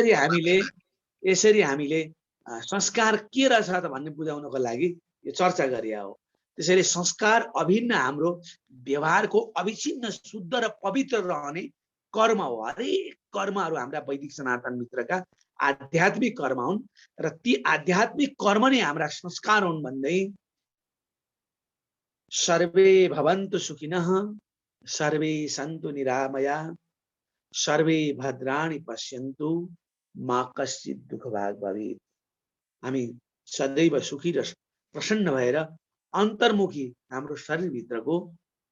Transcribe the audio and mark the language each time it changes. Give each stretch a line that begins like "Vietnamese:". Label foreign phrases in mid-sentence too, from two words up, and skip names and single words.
Nepali: यसरी हामीले संस्कार के रहेछ त भन्ने बुझाउनको लागि यो चर्चा गरिया हो। त्यसैले संस्कार अभिन्न हाम्रो व्यवहारको अविच्छिन्न शुद्ध र पवित्र रहने कर्म हो। हरेक कर्महरू हाम्रा वैदिक सनातन मित्रका आध्यात्मिक कर्म हुन् र ती आध्यात्मिक कर्म नै हाम्रा संस्कार हुन् भन्दै
Sanskrit: सर्वे भवन्तु सुखिनः, सर्वे सन्तु निरामया, सर्वे भद्राणि पश्यन्तु, मा कश्चित् दुःखभाग् भवेत्।
Nepali: हामी सदैव सुखी र प्रसन्न भएर अन्तर्मुखी हाम्रो शरीरभित्रको